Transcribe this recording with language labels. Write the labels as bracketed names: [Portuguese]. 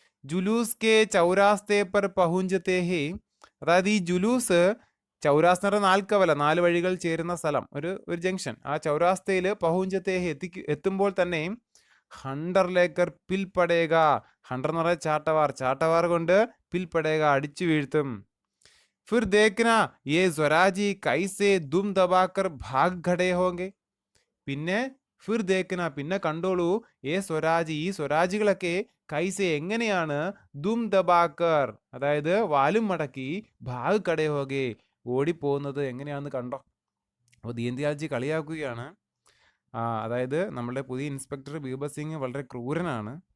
[Hindi] ജുലൂസ് K ചൗരാസ്തേ പർ പഹുഞ്ചത്തെ ഹേ, [Malayalam] അതായത് ഈ ജുലൂസ്, ചൗരാസ് എന്ന് പറഞ്ഞാൽ 4 കവല, 4 വഴികൾ ചേരുന്ന സ്ഥലം, ഒരു ജംഗ്ഷൻ, ആ ചൗരാസ്തയിൽ പഹുഞ്ചത്തെ എത്തുമ്പോൾ തന്നെ [Hindi] ഹണ്ടർ ലേക്കർ പിൽപടേക, [Malayalam] ഹണ്ടർ എന്ന് പറഞ്ഞാൽ ചാട്ടവാർ കൊണ്ട് പിൽപടേക അടിച്ചു വീഴ്ത്തും. [Hindi] फिर देखना ये स्वराजी कैसे दुम दबाकर भाग खड़े होंगे. [Malayalam] പിന്നെ [Hindi] ഫിർ ദേഖന [Malayalam] പിന്നെ കണ്ടോളൂ ഏ സ്വരാജ് ഈ സ്വരാജികളൊക്കെ കൈസെ എങ്ങനെയാണ് [Hindi] ദും ദബാക്കർ [Malayalam] അതായത് വാലും മടക്കി [Hindi] ഭാഗ് കടേ ഹോകെ [Malayalam] ഓടിപ്പോകുന്നത് എങ്ങനെയാണെന്ന് കണ്ടോ. അപ്പോൾ ദീൻദയാൽജി കളിയാക്കുകയാണ്. അതായത് നമ്മുടെ പുതിയ ഇൻസ്പെക്ടർ ബീർബൽ സിംഗ് വളരെ ക്രൂരനാണ്.